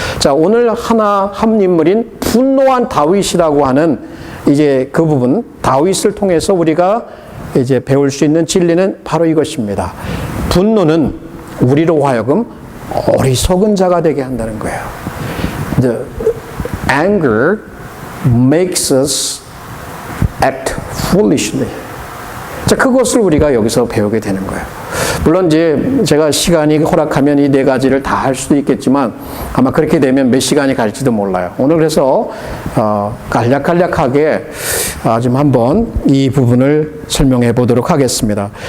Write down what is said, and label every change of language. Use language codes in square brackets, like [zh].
[ko] 자, 오늘 한 인물인 분노한 다윗이라고 하는 이제 그 부분, 다윗을 통해서 우리가 이제 배울 수 있는 진리는 바로 이것입니다. 분노는 우리로 하여금 어리석은 자가 되게 한다는 거예요. [en] The anger makes us act foolishly. [ko] 자, 그것을 우리가 여기서 배우게 되는 거예요. 물론 이제 제가 시간이 허락하면 이 네 가지를 다 할 수도 있겠지만 아마 그렇게 되면 몇 시간이 갈지도 몰라요. 오늘 그래서 간략하게 좀 한번 이 부분을 설명해 보도록 하겠습니다.